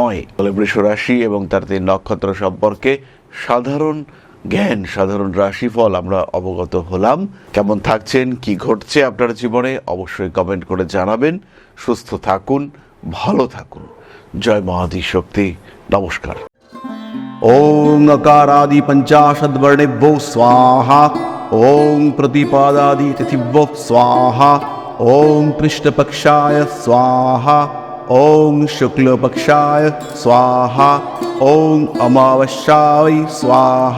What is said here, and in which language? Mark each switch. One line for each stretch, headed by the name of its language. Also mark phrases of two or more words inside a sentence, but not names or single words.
Bangla: বলে বৃষ রাশি এবং তার 3 নক্ষত্র সম্পর্কে সাধারণ জ্ঞান সাধারণ রাশিফল আমরা অবগত হলাম। কেমন থাকছেন, কি ঘটছে আপনার জীবনে অবশ্যই কমেন্ট করে জানাবেন। সুস্থ থাকুন, ভালো থাকুন। জয় মহাদি শক্তি। নমস্কার।
Sanskrit: ओम नकारादि पंचाशद्वर्णेभ्यो स्वाहा। ओम प्रतिपादादि तिथिभ्यो स्वाहा। ओम कृष्णपक्षाय स्वाहा। ओम शुक्लपक्षाय स्वाहा। ओम अमावस्याय स्वाहा।